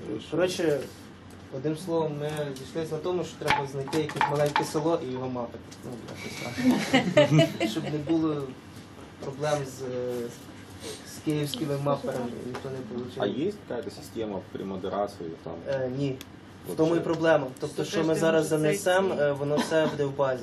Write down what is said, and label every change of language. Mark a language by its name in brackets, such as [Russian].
[Ukrainian] Коротше, одним словом, ми зійшлися на тому, що треба знайти якесь маленьке село і його мапити. Ну, щоб не було проблем з київськими маперами, ніхто не А отримав. [Russian] есть какая-то система при модерации там? [Ukrainian] Ні. В тому і проблема. Тобто, що ми зараз занесемо, воно все буде в базі.